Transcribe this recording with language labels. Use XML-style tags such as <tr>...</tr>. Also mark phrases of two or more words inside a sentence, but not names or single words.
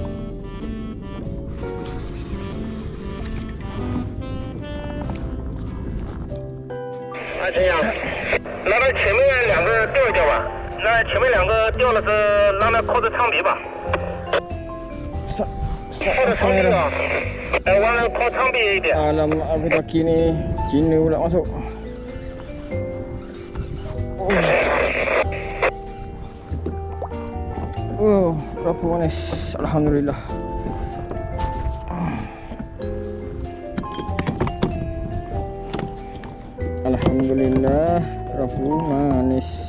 <zh>陈阳，那前面两个吊一吊吧。那前面两个吊的是让它靠着长鼻吧。靠着长鼻啊，完了靠长鼻一点。</zh> <ms>Alamak, aku kaki ni Cina pula masuk. Berapa manis. Alhamdulillah. Alhamdulillah, berapa manis.</ms>